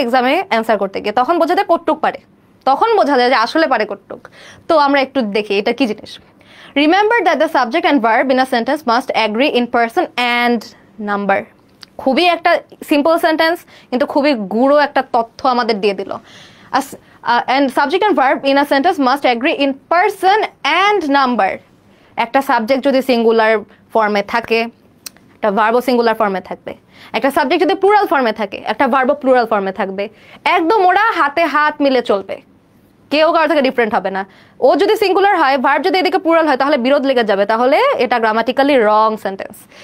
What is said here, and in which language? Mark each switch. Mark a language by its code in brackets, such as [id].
[bn] এক্সামে অ্যান্সার করতে গিয়ে। তখন বোঝা যায় কটটুক পারে, তখন বোঝা যায় যে আসলে পারে কটটুক। তো আমরা একটু দেখি এটা কি জিনিস। [en] Remember that the subject and verb in a sentence must agree in person and number. [bn] খুবই একটা সিম্পল সেন্টেন্স, কিন্তু খুবই গুঁড়ো একটা তথ্য আমাদের দিয়ে দিল। [en] and subject and verb in a sentence must agree in person and number. [bn] একটা সাবজেক্ট যদি সিঙ্গুলার ফর্মে থাকে, একটা ভার্বও সিঙ্গুলার ফর্মে থাকবে। একটা সাবজেক্ট যদি প্লুরাল ফর্মে থাকে, একটা ভার্বও প্লুরাল ফর্মে থাকবে। একদম ওরা হাতে হাত মিলে চলবে, কেউ কারো থেকে ডিফারেন্ট হবে না। ও যদি সিঙ্গুলার হয়, ভার্ব যদি এদিকে প্লুরাল হয়, তাহলে বিরোধ লেগে যাবে, তাহলে এটা গ্রামাটিক্যালি রং সেন্টেন্স।